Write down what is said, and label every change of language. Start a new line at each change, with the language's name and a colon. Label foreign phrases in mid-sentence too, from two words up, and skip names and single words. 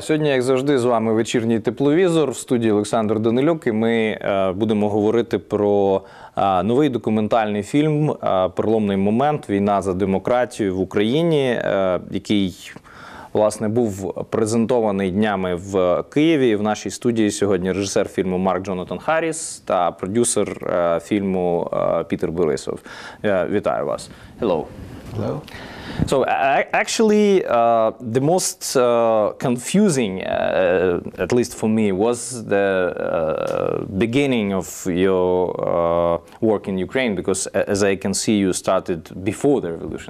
Ukrainian: Сьогодні, як завжди, з вами «Вечірній тепловізор», в студії Олександр, Данилюк, і ми будемо говорити про новий документальний фільм «Переломний момент. Війна за демократію в Україні», який, власне, був презентований днями в Києві. В нашій студії сьогодні режисер фільму Марк Джонатан Харріс та продюсер фільму Пітер Борисов. Вітаю вас!
English: Hello. Hello. So actually, the most confusing, at least for me, was the beginning of your work in Ukraine, because as I can see, you started before the revolution.